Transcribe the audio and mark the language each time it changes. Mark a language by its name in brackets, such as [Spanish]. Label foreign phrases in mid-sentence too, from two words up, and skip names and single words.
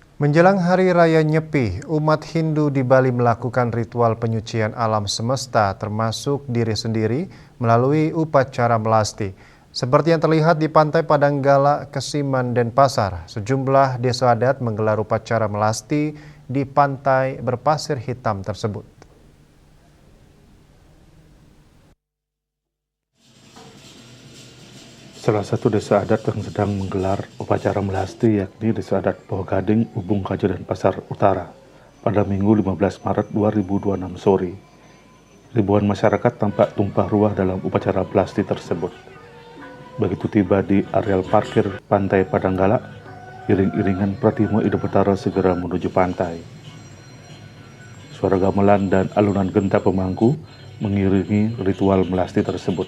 [Indonesian] Menjelang Hari Raya Nyepi, umat Hindu di Bali melakukan ritual penyucian alam semesta termasuk diri sendiri melalui upacara melasti. Seperti yang terlihat di Pantai Padanggala, Kesiman, Denpasar, sejumlah desa adat menggelar upacara melasti di pantai berpasir hitam tersebut. Salah satu desa adat yang sedang menggelar upacara melasti yakni Desa Adat Pohon Gading, Ubung Kajo, Denpasar Utara pada Minggu 15 Maret 2026 sore. Ribuan masyarakat tampak tumpah ruah dalam upacara melasti tersebut. Begitu tiba di areal parkir Pantai Padanggala, iring-iringan Pratimo Ida Betara segera menuju pantai. Suara gamelan dan alunan genta pemangku mengiringi ritual melasti tersebut.